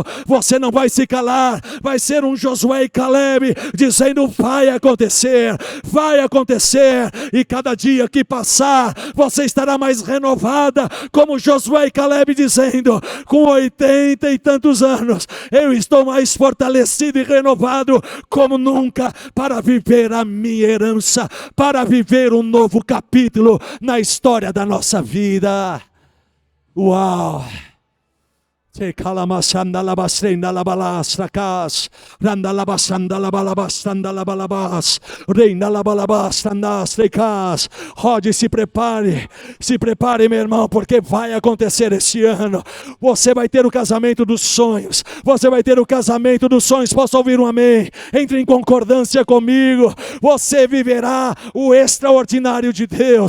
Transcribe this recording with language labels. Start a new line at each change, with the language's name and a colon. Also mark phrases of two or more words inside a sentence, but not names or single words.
Portuguese: Você não vai se calar, vai ser um Josué e Caleb, dizendo: vai acontecer, e cada dia que passar, você estará mais renovada, como Josué e Caleb, dizendo: com 80 e tantos anos, eu estou mais fortalecido e renovado como nunca, para viver a minha herança, para viver um novo capítulo na história da nossa vida. Uau! Te calamasanda la bastrenda la balastra cas, randa la basanda la balabastanda la balabas, reina la balabastanda cas. Rode, se prepare, meu irmão, porque vai acontecer esse ano. Você vai ter o casamento dos sonhos, Posso ouvir um amém? Entre em concordância comigo. Você viverá o extraordinário de Deus.